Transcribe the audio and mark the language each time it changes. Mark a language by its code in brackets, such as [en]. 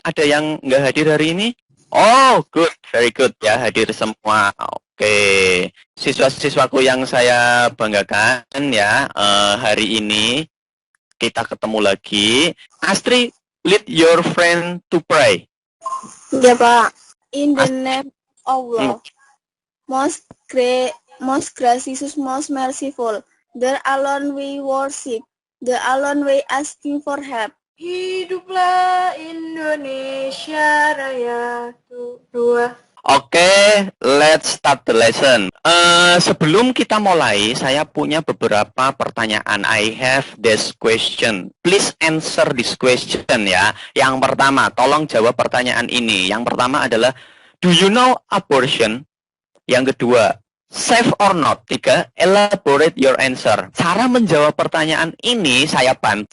[id] Ada yang nggak hadir hari ini? [en] Oh, good, very good [id] ya, hadir semua. Oke, siswa-siswaku yang saya banggakan ya, hari ini kita ketemu lagi. [en] Astri, lead your friend to pray. [id] ya Pak. [en] In the name of Allah, most gracious, most merciful, the alone we worship, the alone we asking for help. [id] Hiduplah Indonesia Raya. Dua. [en] Oke, let's start the lesson. [id] Sebelum kita mulai, saya punya beberapa pertanyaan. [en] I have this question. Please answer this question [id] ya. Yang pertama, tolong jawab pertanyaan ini. Yang pertama adalah, [en] do you know abortion? [id] Yang kedua, [en] safe or not? Tiga, elaborate your answer. [id] Cara menjawab pertanyaan ini saya bantu.